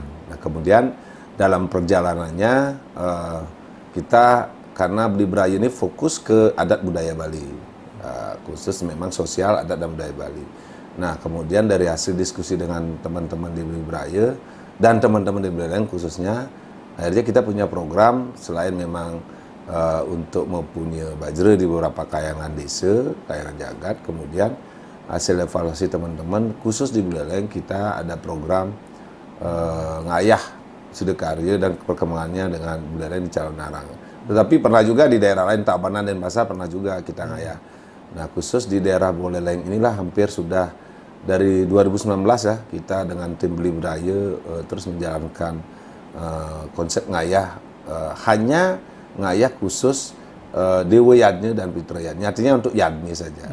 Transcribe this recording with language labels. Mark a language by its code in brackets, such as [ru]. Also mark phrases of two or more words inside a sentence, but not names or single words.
[id] Nah, kemudian dalam perjalanannya kita, karena Beli Braya ini fokus ke adat budaya Bali, khusus memang sosial adat dan budaya Bali. Nah, kemudian dari hasil diskusi dengan teman-teman di Beli Braya dan teman-teman di Buleleng khususnya, akhirnya kita punya program selain memang untuk mempunyai bajre di beberapa kayangan desa, kayangan jagat, kemudian hasil evaluasi teman-teman khusus di Buleleng kita ada program ngayah Sidakarya dan perkembangannya dengan Buleleng di Calon Narang. Tetapi pernah juga di daerah lain, Tabanan dan Denpasar pernah juga kita ngayah. Nah, khusus di daerah Buleleng inilah hampir sudah dari 2019 ya, kita dengan tim Beli Braya terus menjalankan konsep ngayah, hanya ngayah khusus Dewa Yadnya dan Pitra Yadnya, artinya untuk Yadnya saja.